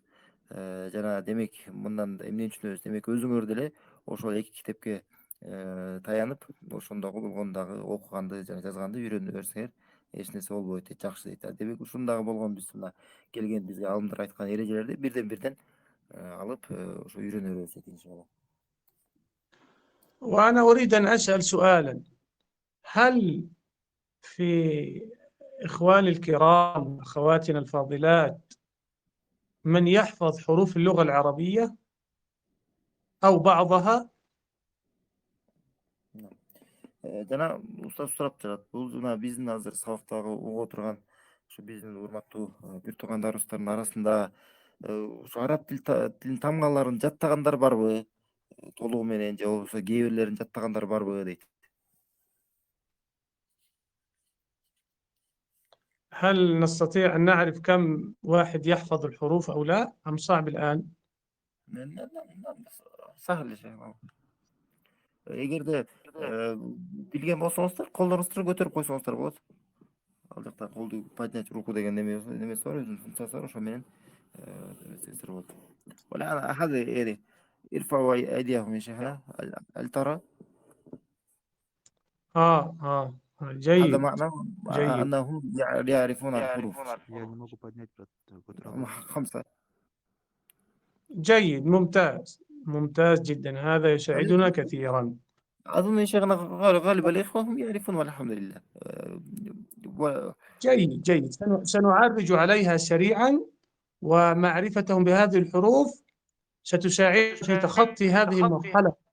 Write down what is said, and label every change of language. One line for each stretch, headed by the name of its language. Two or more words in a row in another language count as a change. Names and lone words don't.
Kyrgyz: Жана демек мындан эмне түшүнөбүз? Демек өзүңөр деле ошол эки китепке таянып, ошондогу болгон дагы окуганды жана жазганды үйрөнө берсеңер эч нерсе болбойт дейт, жакшы дейт. Демек ушундагы болгон биз мына келген бизге аалымдар айткан эрежелерди бирден алып ошо үйрөнө беребиз дейт иншалла.
Arabic: وأنا أريد أن أسأل سؤالا: هل في إخواني الكرام أخواتنا الفاضلات من يحفظ حروف اللغة العربية أو بعضها؟
Kyrgyz: Жана устаз сурап жатат. Бул жана биздин азыр сабактагы угуп отурган ушу биздин урматтуу бир туугандарыбыздын арасында ушу араб тилин тамгаларын жаттагандар барбы? Толугу менен же болбосо кээ бирлерин жаттагандар барбы дейт.
Arabic: هل نستطيع أن نعرف كم واحد يحفظ الحروف أو لا أم صعب الآن؟ Сахыл иши.
Kyrgyz: Эгерде билген болсоңуздар, колдоруңузду көтөрүп койсоңуздар болот. Ал жакта колду
Russian: поднять руку
Kyrgyz: деген немеси бар, өзүнүн функциясы бар, ошо менен эмесеңиздер болот.
Arabic: ولا هذا يعني ارفعوا أيديهم يا شيخنا. هل ترى؟ هذا جيد معناه جيد أنهم يعرفون الحروف.
Russian: Я не могу поднять, брат,
Arabic: خمسة. جيد ممتاز ممتاز جدا، هذا يساعدنا كثيرا. أظن يا شيخنا غالب الإخوة هم يعرفون والحمد لله. جيد جيد، سنعرج عليها سريعا، ومعرفتهم بهذه الحروف ستساعد في تخطي هذه المرحلة.